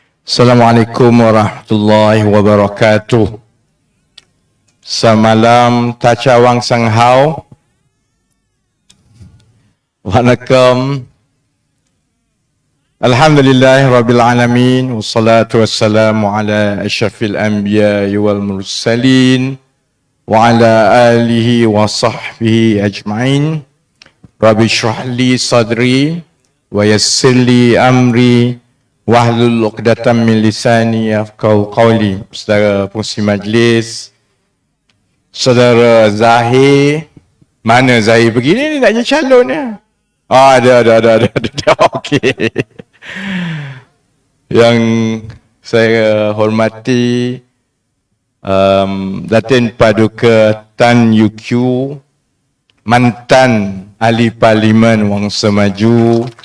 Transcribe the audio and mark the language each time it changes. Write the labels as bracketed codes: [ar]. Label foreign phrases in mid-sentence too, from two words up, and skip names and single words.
[ar] السلام عليكم ورحمة الله وبركاته. [ms] Semalam Tachawang Sanghau. [ar] Waalaikum. الحمد لله رب العالمين. والصلاة والسلام على أشرف الأنبياء والمرسلين. وعلى آله وصحبه أجمعين. رب اشرح لي صدري ويسر لي أمري. واحلل عقدة من لساني يفقهوا قولي. [ms] Saudara pengurusi majlis, saudara Zahir, mana Zahir begini ni nak jadi calon ya? Ada. Okey. Yang saya hormati Datin Paduka Tan UQ, mantan Ahli Parlimen Wangsa Maju,